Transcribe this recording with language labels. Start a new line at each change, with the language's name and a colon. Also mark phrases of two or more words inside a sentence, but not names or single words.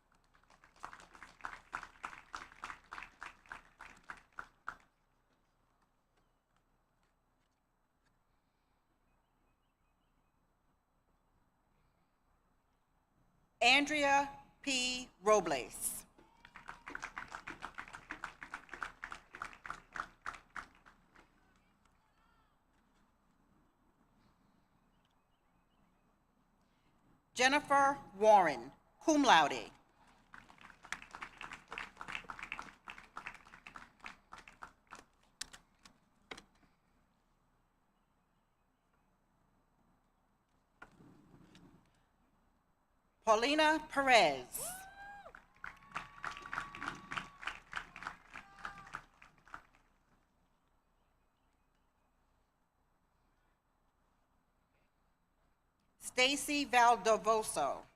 English: Andrea P. Robles. Jennifer Warren,
Latin: cum laude.
English: Paulina Perez. Stacy Valdovoso.